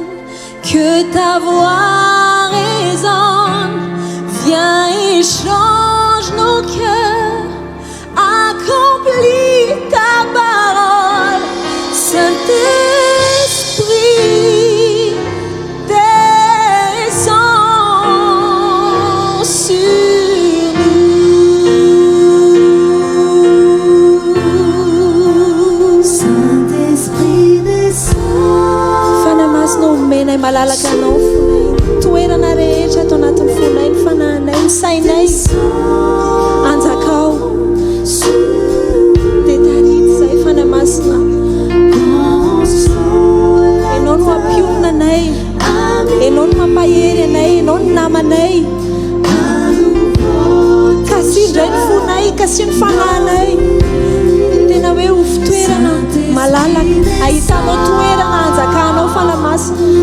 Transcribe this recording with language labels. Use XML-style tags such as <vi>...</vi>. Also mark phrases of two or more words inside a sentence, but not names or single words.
<fr>que ta voix résonne, viens et change nos cœurs, accomplis ta parole, Saint-Esprit descend sur nous. Saint-Esprit descend.</fr> <mg>Fanamasina omenay malalaka anao fonay toerana rehetra atao anatin'ny fonay ny fanahinay ny sainay anjakao dia tarito zay fanamasina ianao no ampionona anay ianao no mampahery anay ianao no namanay kasi indray ny fonay kasi ny fanahinay tena hoe ho fitoerana malalaka ahitanao toerana anjakanao fanamasina</mg>